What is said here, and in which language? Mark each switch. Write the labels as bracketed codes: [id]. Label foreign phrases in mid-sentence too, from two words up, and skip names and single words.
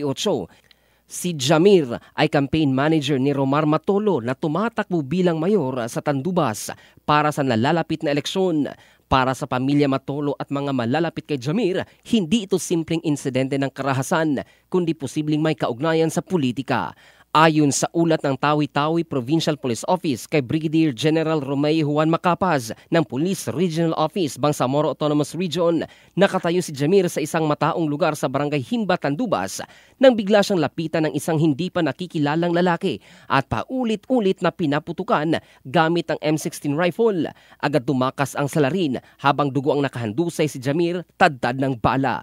[tl] Si Jamir ay [en] campaign manager [tl] ni Romar Matolo na tumatakbo bilang mayor sa Tandubas para sa nalalapit na eleksyon. Para sa pamilya Matolo at mga malalapit kay Jamir, hindi ito simpleng insidente ng karahasan, kundi posibleng may kaugnayan sa politika. Ayon sa ulat ng Tawi-Tawi Provincial Police Office kay Brigadier General Romeo Juan Macapaz ng Police Regional Office, Bangsamoro Autonomous Region, nakatayo si Jamir sa isang mataong lugar sa Barangay Himba, Tandubas nang bigla siyang lapitan ng isang hindi pa nakikilalang lalaki at paulit-ulit na pinaputukan gamit ang M16 rifle. Agad tumakas ang salarin habang dugo ang nakahandusay si Jamir, tadtad ng bala.